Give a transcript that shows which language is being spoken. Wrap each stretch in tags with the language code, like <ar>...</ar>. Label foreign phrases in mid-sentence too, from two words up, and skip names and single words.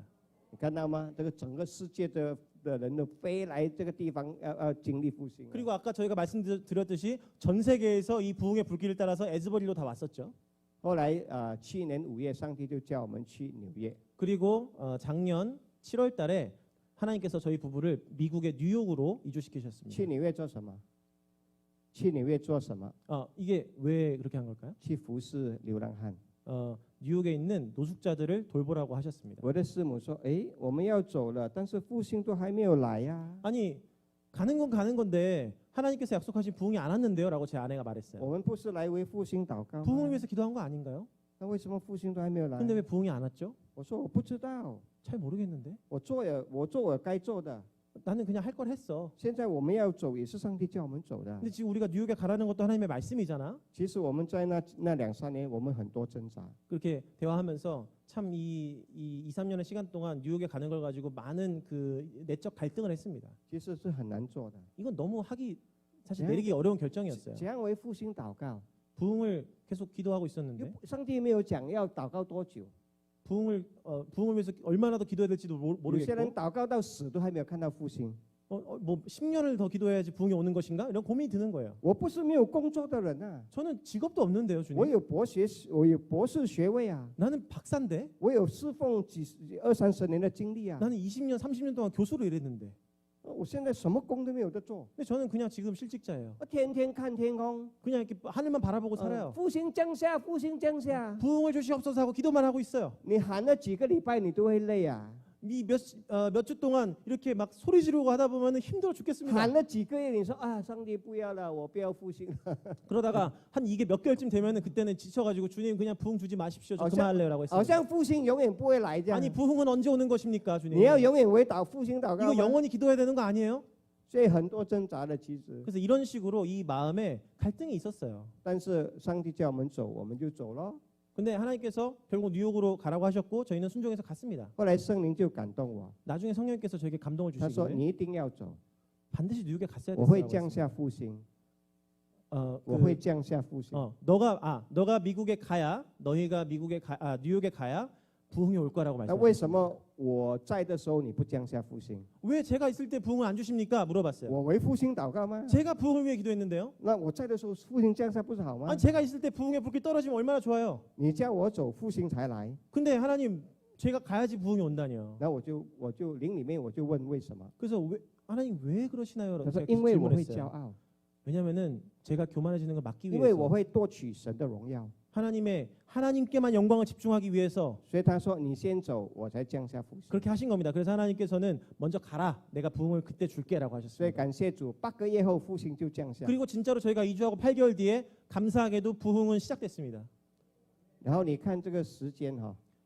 <zh>你看到吗？这个整个世界的人都飞来这个地方，要经历复兴啊。</zh> <ko>그리고 아까 저희가 말씀드렸듯이 전 세계에서 이 부흥의 불길을 따라서 에즈버리로 다 왔었죠.</ko> <zh>后来去年5月，上帝就叫我们去纽约。</zh> <ko>그리고 작년 7월 달에 하나님께서 저희 부부를 미국의 뉴욕으로</ko> <zh>去</zh> <ko>이주시키셨습니다.</ko> <zh>纽约做什么？去纽约做什么？</zh> <ko>이게 왜 그렇게 한 걸까요?</ko> <zh>去服侍流浪汉。</zh> <ko>뉴욕에 있는 노숙자들을 돌보라고 하셨습니다.</ko> <zh>我的师母说：“哎，我们要走了，但是复兴都还没有来呀、</zh> <ko>아니 가는 건 가는 건데 하나님께서 약속하신 부흥이 안 왔는데요라고 제 아내가</ko> <zh>我</zh> <ko>말했어요.</ko> <zh>们不是来为复兴祷告</zh> <ko>부흥을</ko> <zh>吗？</zh> <ko>위해서 기도한 거 아닌가요?</ko> <zh>那为什么复兴都还没有来</zh> <ko>근데 왜 부흥이 안 왔죠?</ko> <zh>我说我不知道，</zh> <ko>잘 모르겠는데.</ko> <zh>我做我该做的。</zh> <ko>나는 그냥 할 걸 했어.</ko> <zh>现在我们要走，也是上帝叫我们走的。</zh> <ko>근데 지금 우리가 뉴욕에 가라는 것도 하나님의 말씀이잖아.</ko> <zh>其实我们在那2-3年，我们很多挣扎。</zh> <ko>그렇게 대화하면서 참 이 2-3년의 시간 동안 뉴욕에 가는 걸 가지고 많은 그 내적 갈등을 했습니다.</ko> <zh>其实是很难做的。</zh> <ko>이건 너무 하기 사실 네. 내리기 어려운 결정이었어요.</ko> <zh>怎样为复兴祷告？</zh> <ko>부흥을 계속 기도하고 있었는데</ko> <zh>上帝没有讲要祷告多久。</zh> <ko>부흥을 위해서 얼마나 더 기도해야 될지도</ko> <zh>有些人</zh> <ko>모르겠고</ko> <zh>祷告到死都还没有看到复兴。</zh> <ko>뭐 10년을 더 기도해야지 부흥이 오는 것인가? 이런 고민이 드는 거예요.</ko> <zh>我不是没有工作的人啊，</zh> <ko>저는 직업도 없는데요,</ko> <zh>我</zh> <ko>주님.</ko> <zh>有我有博士学位啊，</zh> <ko>나는 박사인데.</ko> <zh>我有侍奉20-30年的经历啊。</zh> <ko>나는 20년, 30년 동안 교수로 일했는데.</ko> <zh>我现在什么工都没有得做，</zh> <ko>근데 저는 그냥 지금 실직자예요.</ko> <zh>我天天看天空，</zh> <ko>그냥 이렇게 하늘만 바라보고 살아요.</ko> <zh>复兴降下，复兴降下。</zh> <ko>부흥을 주시옵소서 하고 기도만 하고 있어요.</ko> <zh>你喊了几个礼拜，你都会累啊；</zh> <ko>몇 주 동안 이렇게 막 소리 지르고 하다 보면 힘들어 죽겠습니다.</ko> <zh>喊了几个月，你说啊，上帝不要了，我不要复兴了。</zh> <ko>그러다가 한 이게 몇 개월쯤 되면은 그때는 지쳐가지고 주님 그냥 부흥 주지 마십시오. 저 그만할래요라고</ko> <zh>好</zh> <ko>했어요.</ko> <zh>像复兴永远不会来这样</zh> <ko>아니 。 부흥은 언제 오는 것입니까, 주님?</ko> <zh>你要永远为复兴祷告</zh> <ko>이거</ko> <zh>吗？</zh> <ko>영원히 기도해야 되는 거 아니에요?</ko> <zh>所以很多挣扎的其实，</zh> <ko>그래서 이런 식으로 이 마음에 갈등이 있었어요.</ko> <zh>但是上帝叫我们走，我们就走咯。</zh> <ko>근데 하나님께서 결국 뉴욕으로 가라고 하셨고 저희는 순종해서 갔습니다.</ko> <zh>后来圣灵就感动我，</zh> <ko>나중에 성령님께서 저에게 감동을</ko> <zh>他说</zh> <ko>주시기를</ko> <zh>你一定要走，</zh> <ko>반드시 뉴욕에 갔어야</ko> <zh>我会</zh> <ko>됐다고</ko> <zh>降</zh> <ko>했어요.</ko> <zh>下复兴，</zh> <ko>그,</ko> <zh>我会降下复兴。</zh> <ko>너가 미국에 가야 너희가 뉴욕에 가야 부흥이 올 거라고</ko> <zh>那为</zh> <ko>말씀하셨어요.</ko> <zh>什么我在的时候你不降下复兴？</zh> <ko>왜 제가 있을 때 부흥을 안 주십니까? 물어봤어요.</ko> <zh>我为复兴祷告吗？</zh> <ko>제가 부흥을 위해 기도했는데요.</ko> <zh>那我在的时候复兴降下不是好吗</zh> <ko>아니 ？ 제가 있을 때 부흥의 불길 떨어지면 얼마나 좋아요.</ko> <zh>你叫我走，复兴才来。</zh> <ko>근데 하나님 제가 가야지 부흥이 온다니요.</ko> <zh>然后我就灵里面我就问为什么？</zh> <ko>그래서 하나님 왜 그러시나요?</ko> <zh>他说</zh> <ko>제가</ko> <zh>因为我会骄</zh> <ko>질문했어요.</ko> <zh>傲，</zh> <ko>왜냐면은 제가 교만해지는 걸 막기</ko> <zh>因为我</zh> <ko>위해서</ko> <zh>会夺取神的荣耀。</zh> <ko>하나님께만 영광을 집중하기 위해서</ko> <zh>所以他说你先走，我才降下复兴。</zh> <ko>그렇게 하신 겁니다. 그래서 하나님께서는 먼저 가라. 내가 부흥을 그때 줄게라고</ko> <zh>所以</zh> <ko>하셨습니다.</ko> <zh>感谢主，8个月后复兴就降下。</zh> <ko>그리고 진짜로 저희가 2주하고 8개월 뒤에 감사하게도 부흥은 시작됐습니다.</ko> <zh>然后你看这个时间哈，</zh>